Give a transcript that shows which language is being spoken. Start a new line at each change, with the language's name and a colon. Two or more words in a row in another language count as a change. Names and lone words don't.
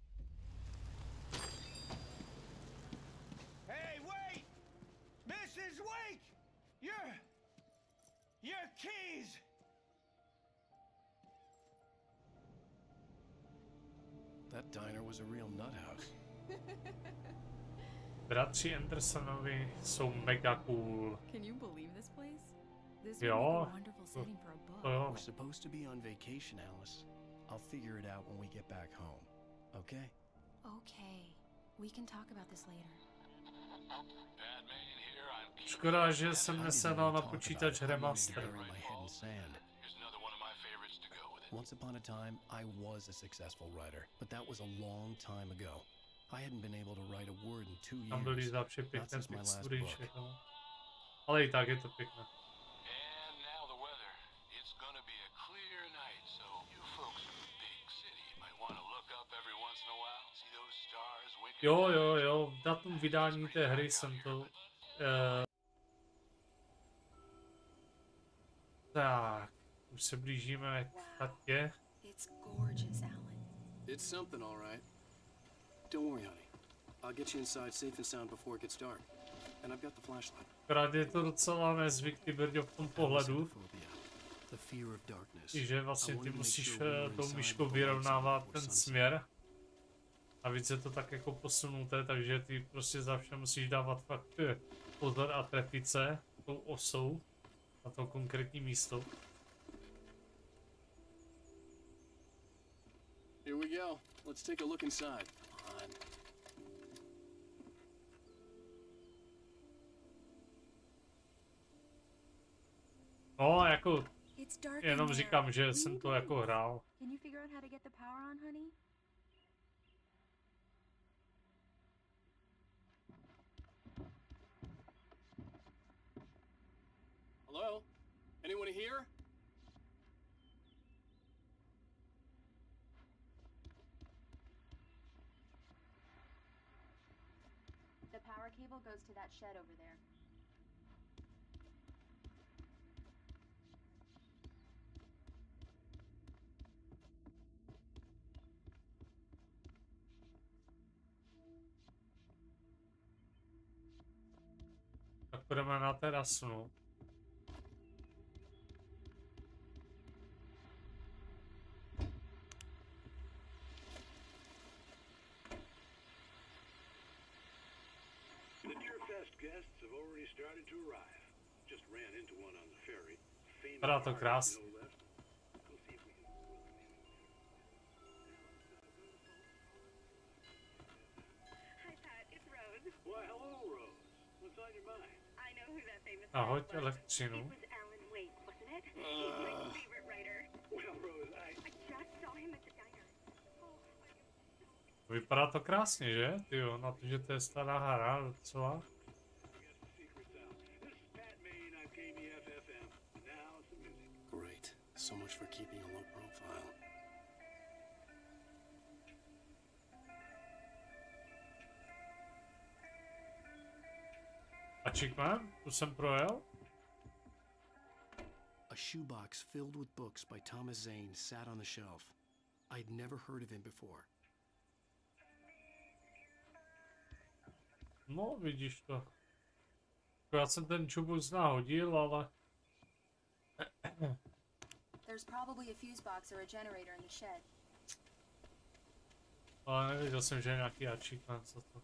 English: Hey, wait! Mrs. Wake! Your keys! That diner was a real nut house.
Czech: Bratři Andersonovi jsou mega cool.
English: Can you believe this place? This would
Czech: Jo,
English: make a wonderful setting for a book.
Czech: to jo.
English: We're supposed to be on vacation, Alice. I'll figure it out when we get back home. Okay? Okay. We can talk about this later.
Czech: Škoda, že jsem nesedal na počítač remaster.
English: Once upon a time, I was a successful writer, but that was a long time ago. I hadn't been able to write a word in 2
Czech: Tam byly
English: years,
Czech: zapše
English: not
Czech: pěkné
English: since my last
Czech: textury,
English: book.
Czech: všechno. Ale i tak je to pěkné.
English: And now the weather. It's gonna be a clear night, so you folks in the big city might want to
Czech: Jo, datum vydání té hry jsem to... Tak, už se blížíme k chatě.
English: It's gorgeous, Alan. It's something, all right. Don't worry, honey. I'll get you inside safe and sound before it gets dark. And I've got the flashlight.
Czech: Akorát je to docela nezvyklý, Brďo, v tom pohledu.
English: The fear of darkness.
Czech: Že vlastně ty musíš tou myškou vyrovnávat ten směr. A víc je to tak jako posunuté, takže ty prostě zavše musíš dávat fakt pozor a trefit se tou osou na to konkrétní místo.
English: Here we go. Let's take a look inside. Come on.
Czech: No, jako jenom říkám, že jsem to jako hrál.
English: Can you figure out how to get the power on, honey? Hello? Anyone here? The power cable goes to that shed over there.
Czech: Tak půjdeme na terasu, no.
English: Guests have already started to arrive. Just ran into one on the ferry.
Czech: Vypadá to krásně.
English: Hi Pat, it's Rose. Why, hello, Rose. What's on your mind? I know who that famous
Czech: Ahoj,
English: was.
Czech: elektřinu.
English: It was Alan Wake, wasn't it? He's my favorite writer. Well, Rose, I just saw him at the diner.
Czech: Vypadá to krásně, že? Tyjo, na to, že to je stará hra docela.
English: Great. So much for keeping a low profile.
Czech: Achievement? Tu jsem projel?
English: A shoebox filled with books by Thomas Zane sat on the shelf. I'd never heard of him before.
Czech: No, vidíš to. Já jsem ten čubuk nahodil, ale...
English: There's probably a fuse box or a generator in the shed.
Czech: Ale nevěděl jsem, že je nějaký achievement za to.